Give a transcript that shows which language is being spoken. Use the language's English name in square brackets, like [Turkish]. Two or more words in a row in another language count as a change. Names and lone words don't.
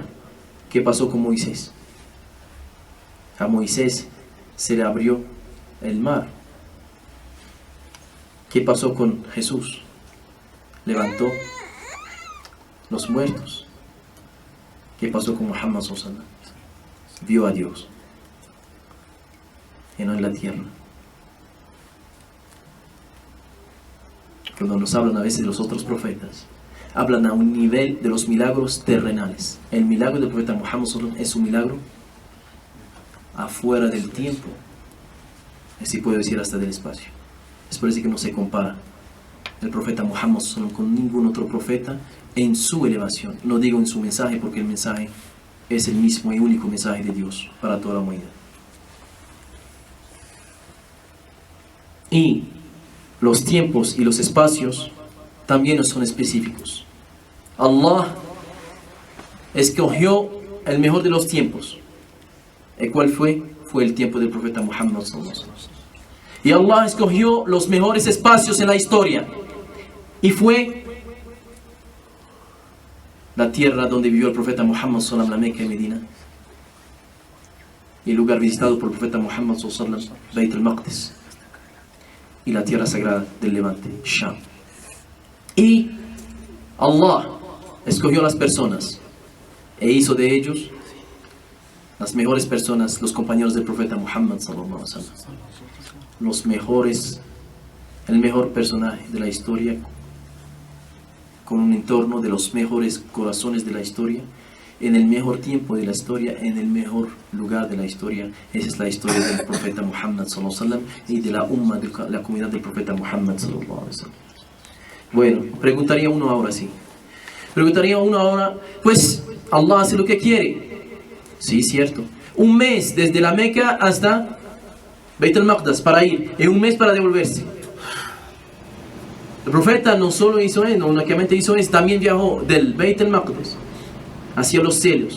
[Spanish] ¿Qué pasó con Moisés? A Moisés se le abrió el mar. ¿Qué pasó con Jesús? Levantó los muertos. ¿Qué pasó con Muhammad [Arabic] صلى الله عليه وسلم? [Spanish] Vio a Dios y no en la tierra. Cuando nos hablan a veces de los otros profetas, hablan a un nivel de los milagros terrenales. El milagro del profeta Muhammad [Arabic] صلى الله عليه وسلم [Spanish] es un milagro afuera del tiempo, así puedo decir hasta del espacio. Es por eso que no se compara el profeta Muhammad [Arabic] صلى الله عليه وسلم [Spanish] con ningún otro profeta en su elevación. No digo en su mensaje, porque el mensaje es el mismo y único mensaje de Dios para toda la humanidad. Y los tiempos y los espacios también no son específicos. Allah escogió el mejor de los tiempos. ¿Y cuál fue? Fue el tiempo del profeta Muhammad [Arabic] صلى الله عليه وسلم. [Spanish] Y Allah escogió los mejores espacios en la historia. Y fue la tierra donde vivió el profeta Muhammad [Arabic] صلى الله عليه وسلم, [Spanish] la Meca y Medina. Y el lugar visitado por el profeta Muhammad [Arabic] صلى الله عليه وسلم, [Spanish] Beit al-Maqdis. Y la tierra sagrada del Levante, Sham. Y Allah escogió las personas e hizo de ellos las mejores personas, los compañeros del profeta Muhammad [Arabic] صلى الله عليه وسلم. [Spanish] Los mejores, el mejor personaje de la historia, con un entorno de los mejores corazones de la historia, en el mejor tiempo de la historia, en el mejor lugar de la historia. Esa es la historia del profeta Muhammad [Arabic] صلى الله عليه وسلم [Spanish] y de la umma, de la comunidad del profeta Muhammad [Arabic] صلى الله عليه وسلم. [Spanish] Bueno, preguntaría uno ahora, pues Allah hace lo que quiere. Sí, cierto. Un mes desde la Meca hasta Beit al-Maqdis para ir, y un mes para devolverse. El profeta no solo hizo eso, no únicamente hizo eso, también viajó del Beit al-Maqdis hacia los cielos.